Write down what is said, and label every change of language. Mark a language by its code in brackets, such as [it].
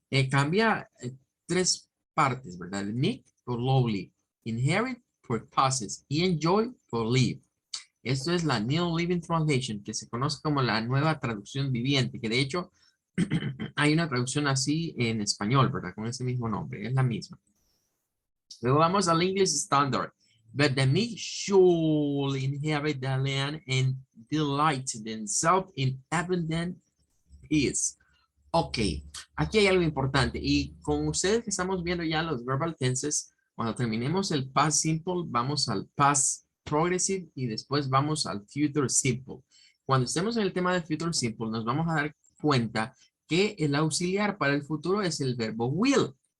[es] Cambia tres partes, ¿verdad? Meek por lowly, inherit por possess y enjoy por live. Esto es la New Living Translation, que se conoce como la nueva traducción viviente, que de hecho hay una traducción así en español, ¿verdad? Con ese mismo nombre, es la misma. Luego vamos al English Standard. [en] But the meek shall inherit the land and delight themselves in abundant peace. [es] Ok, aquí hay algo importante. Y con ustedes que estamos viendo ya los verbal tenses, cuando terminemos el past simple, vamos al past progressive y después vamos al future simple. Cuando estemos en el tema de future simple, nos vamos a dar cuenta que el auxiliar para el futuro es el verbo will.